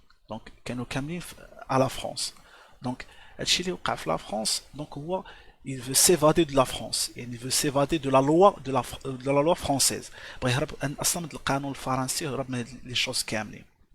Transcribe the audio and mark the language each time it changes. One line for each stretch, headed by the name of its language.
French: Donc
Arabic: كانوا كاملين
French: à la France.
Arabic: Donc هادشي اللي وقع في لا فرانس.
French: دونك هو il veut s'évader de la France et il veut s'évader de la loi de la loi française.
Arabic: بغى يهرب اصلا من القانون الفرنسي ويهرب من لي شوز كاملين.